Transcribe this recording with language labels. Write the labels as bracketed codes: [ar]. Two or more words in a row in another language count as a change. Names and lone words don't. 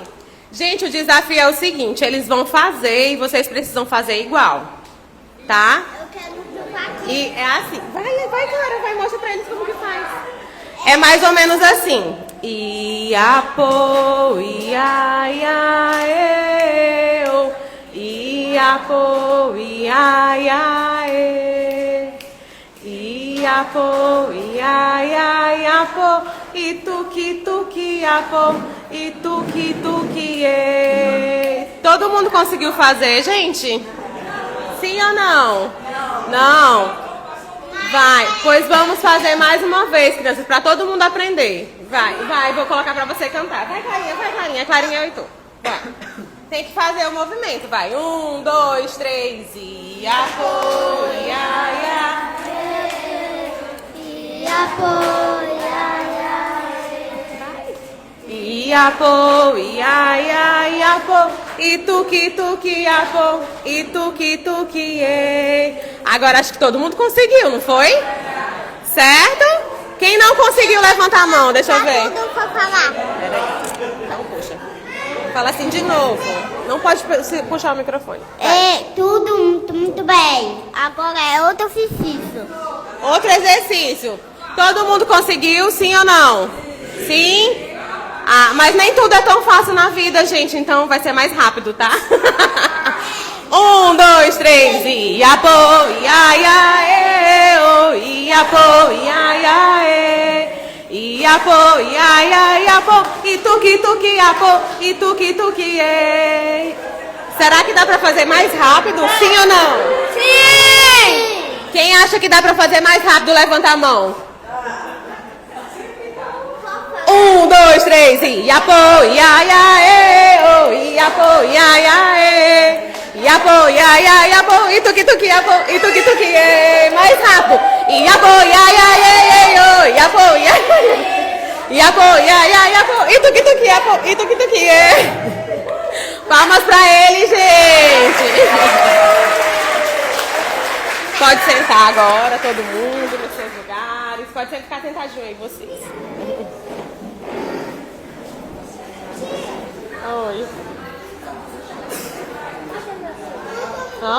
[pt] Gente, o desafio é o seguinte, eles vão fazer e vocês precisam fazer igual. Tá? Eu quero pro Paquinho. E é assim. Vai, Clara, vai, mostra pra eles como que faz. É mais ou menos assim. Iapô, ia, eu. Iapô, ia, e. Iapô, ia, iapô. E tuqui, iapô. E tuqui, e. Todo mundo conseguiu fazer, gente? Sim ou não? Não. Vai, pois vamos fazer mais uma vez, crianças, pra todo mundo aprender. Vai, vou colocar pra você cantar. Vai, Clarinha, Clarinha e tu. Vai. Tem que fazer o movimento, vai. 1, 2, 3, iapô, ia, Iapô, iapô, ia, iapô. E tuqui, iapô. E tuqui, e. Agora acho que todo mundo conseguiu, não foi? Certo? Quem não conseguiu, levanta a mão, deixa eu ver. Tudo pra falar. Peraí. Então puxa. Fala assim de novo. Não pode puxar o microfone. É tudo muito bem. Agora é outro exercício. Outro exercício. Todo mundo conseguiu, sim ou não? Sim? Mas nem tudo é tão fácil na vida, gente. Então vai ser mais rápido, tá? 1, 2, 3, iapô, ia, eu. Iapô, ia, e. Iapô, ia, iapô. E tuqui, iapô. E tuqui, e. Será que dá pra fazer mais rápido? Sim ou não? Sim! Quem acha que dá pra fazer mais rápido, levanta a mão. 1, 2, 3, iapô, ia, eu. Iapô, ia, e. Iapô, ia, iapô. E tuqui, iapô. E tuqui, e. Mais rápido. Iapô, ia, iapô, ia. Iapô, ia, iapô. E tuqui, iapô. E tuqui, e. Palmas pra ele, gente. Pode sentar agora, todo mundo nos seus lugares. Pode sempre ficar sentadinho aí, vocês. Oi. Hã?